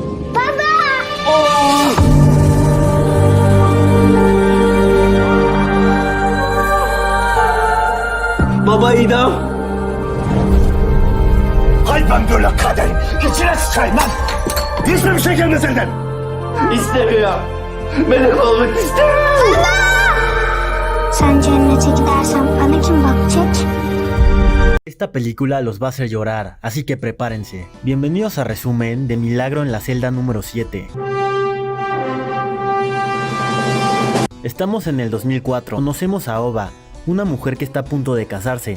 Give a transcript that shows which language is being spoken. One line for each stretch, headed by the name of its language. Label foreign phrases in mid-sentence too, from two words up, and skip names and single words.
Turkish: Baba idam. Hay ben böyle kaderim. İçine sıçayım lan. Hiçbir şey gelmez elden. İstemiyorum. Melek olmak istemiyorum. Sen cennete gidersen bana kim bakacak?
Spanish: Esta película los va a hacer llorar, así que prepárense. Bienvenidos a resumen de Milagro en la celda número 7. Estamos en el 2004, conocemos a Ova, una mujer que está a punto de casarse.